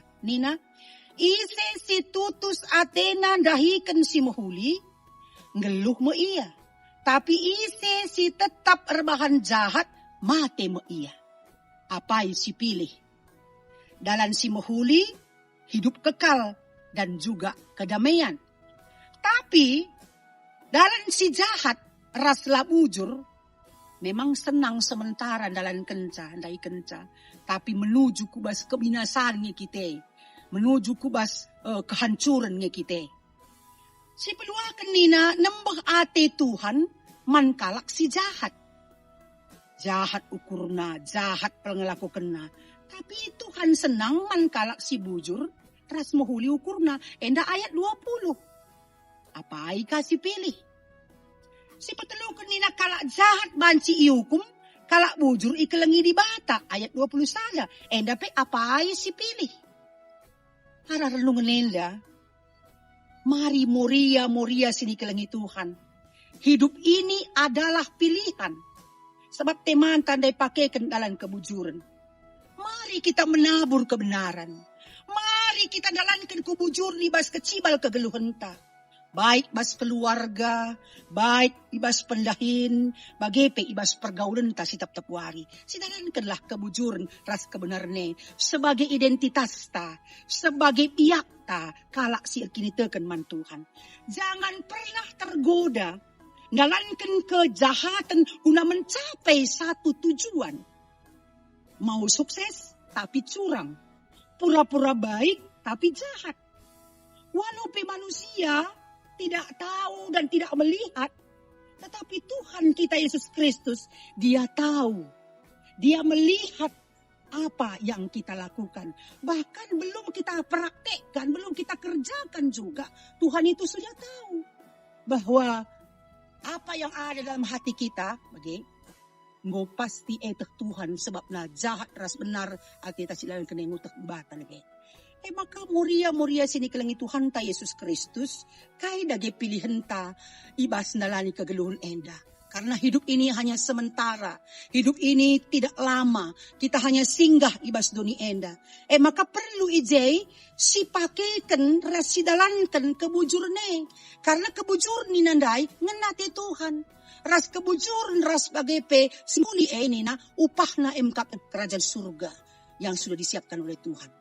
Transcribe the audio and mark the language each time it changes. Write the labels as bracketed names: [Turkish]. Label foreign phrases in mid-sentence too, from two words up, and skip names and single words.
[Batak Karo] Nina, ise si tutus Athena dahikan si mahuli, ngeluh mo iya. Tapi ise si tetap erbahan jahat, mate mo iya. Apai si pilih? Dalam si mahuli, [Indonesian] hidup kekal dan juga kedamaian. [Batak Karo] Tapi, dalam si jahat, ras labujur, [Indonesian] memang senang sementara dalam kenca, andai kenca. Tapi menuju kubas kebinasaan kita. Menuju kubas kehancuran kita. [Batak Karo] Si peluakan nina nembah ate Tuhan, man kalak si jahat. Jahat ukurna, jahat pengelaku kena. Tapi Tuhan senang man kalak si bujur, ras mohuli ukurna. Enda ayat 20. [Indonesian] Apa ai kasih pilih? [Batak Karo] Si petelukan nina kalak jahat banci iukum, kalak bujur ikelengi di bata. Ayat 20 saja. Enda pe apa ai si pilih? Para renungan enda. Mari moria sini kelengi Tuhan. [Indonesian] Hidup ini adalah pilihan. [Batak Karo] Sebab teman tandai pakai kendalan kebujuran. [Indonesian] Mari kita menabur kebenaran. [Batak Karo] Mari kita jalankan kebujur ibas kecibal kegeluhan ta. Baik ibas keluarga, baik ibas pendahin, bagepe ibas pergaulan ta si tap-tap wari. Sidalankanlah kebujuran ras kebenarne sebagai identitas ta, sebagai piak ta, kalak si kinitekan man Tuhan. [Indonesian] Jangan pernah tergoda dalankan kejahatan guna mencapai satu tujuan. Mau sukses tapi curang. Pura-pura baik tapi jahat. Walaupun manusia tidak tahu dan tidak melihat. Tetapi Tuhan kita Yesus Kristus, Dia tahu. Dia melihat apa yang kita lakukan. Bahkan belum kita praktekkan, belum kita kerjakan juga. Tuhan itu sudah tahu. Bahwa apa yang ada dalam hati kita, [Batak Karo] ngo pasti Tuhan sebab na jahat ras benar ati ta silang kena ngutak bata lagi. Maka moria sini kelangi Tuhan ta Yesus Kristus kai dage pilihan ta ibas nalani kegeluhun enda. [Indonesian] Karena hidup ini hanya sementara. Hidup ini tidak lama. Kita hanya singgah [Batak Karo] ibas doni enda. Maka perlu ijay si pakaikan rasidalankan kebujurne. Karena kebujur ni nandai ngenati Tuhan. Ras kebujur ras bagepe simuli ini na upah na emkap kerajaan surga [Indonesian] yang sudah disiapkan oleh Tuhan.